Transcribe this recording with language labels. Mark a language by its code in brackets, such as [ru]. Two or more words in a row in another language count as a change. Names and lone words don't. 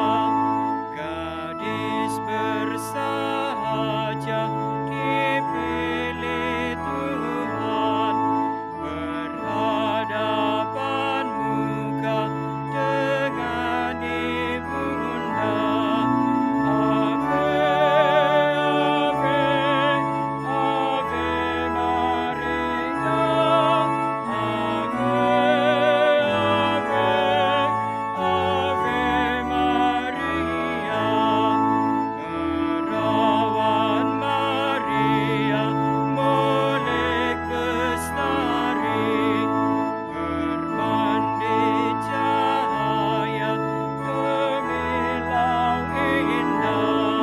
[id] Gadis bersahaja dipilih Tuhan, berhadapan muka dengan ibunda. [la] Ave, Ave, Ave Maria, Ave, Ave, Ave Maria. [id] Perawan Maria, molek bestari, bermandi cahaya gemilang indah.